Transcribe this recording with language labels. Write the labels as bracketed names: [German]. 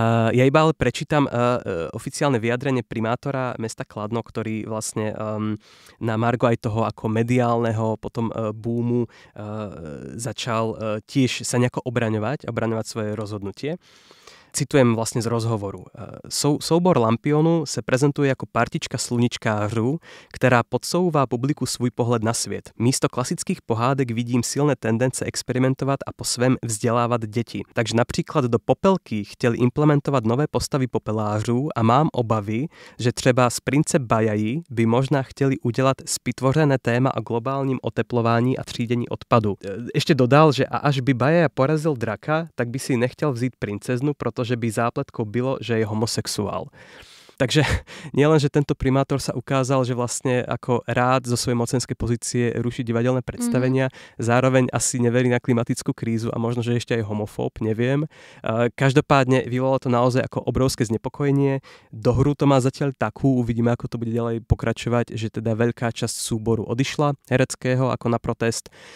[Slovak] Ja iba ale prečítam oficiálne vyjadrenie primátora mesta Kladno, ktorý vlastne na margo aj toho ako mediálneho potom boomu začal tiež sa nejako obraňovať svoje rozhodnutie. Citujem vlastne z rozhovoru. [Czech] Soubor Lampionu se prezentuje jako partička sluníčkářů, která podsouvá publiku svůj pohled na svět. Místo klasických pohádek vidím silné tendence experimentovat a po svém vzdělávat děti. Takže například do Popelky chtěli implementovat nové postavy popelářů a mám obavy, že třeba z Prince Bajaji by možná chtěli udělat spitvořené téma o globálním oteplování a třídění odpadu. Ještě dodal, že a až by Bajaja porazil draka, tak by si nechtěl vzít princeznu, že by zápletkou bylo, že je homosexuál. [Slovak] Takže nielen, že tento primátor sa ukázal, že vlastne ako rád zo svojej mocenskej pozície ruší divadelné predstavenia, zároveň asi neverí na klimatickú krízu a možno, že ešte aj homofób, neviem. Každopádne vyvolalo to naozaj ako obrovské znepokojenie. Do hru to má zatiaľ takú, uvidíme, ako to bude ďalej pokračovať, že teda veľká časť súboru odišla hereckého ako na protest.